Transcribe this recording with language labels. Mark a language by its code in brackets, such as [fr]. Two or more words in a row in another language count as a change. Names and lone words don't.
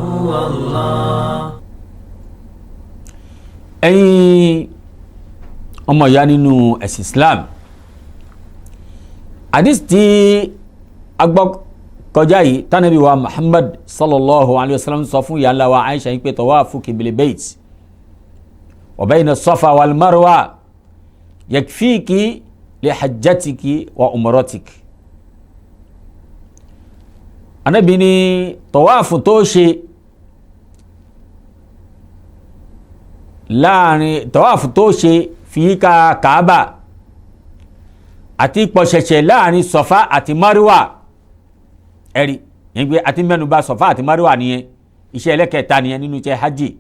[yo] Ẹ̀yin ọmọ ìyá nínú ẹ̀sìn Islam, hadith tí a gbọ́ kọjá yìí tánàbí wa Muhammad [ar] صلى الله عليه وسلم [yo] sọ fún ìyá ńlá wa Aisha yìí pé [ar] طوافك بالبيت وبين الصفا والمروة يكفيك لحجتك وعمرتك. [yo] Ànábì ní tọ̀wáàfù tó ṣe láàrin tọ̀wáàfù tó ṣe fi yíká Kaaba àti pọ̀ṣẹ̀ṣẹ̀ láàrin Sọ̀fà àti Márùwà ẹ̀rí yẹn pé àti mẹ́nubà Sọ̀fà àti Márùwà nìyẹn iṣẹ́ ẹlẹ́kẹta nìyẹn nínú iṣẹ́ hajj.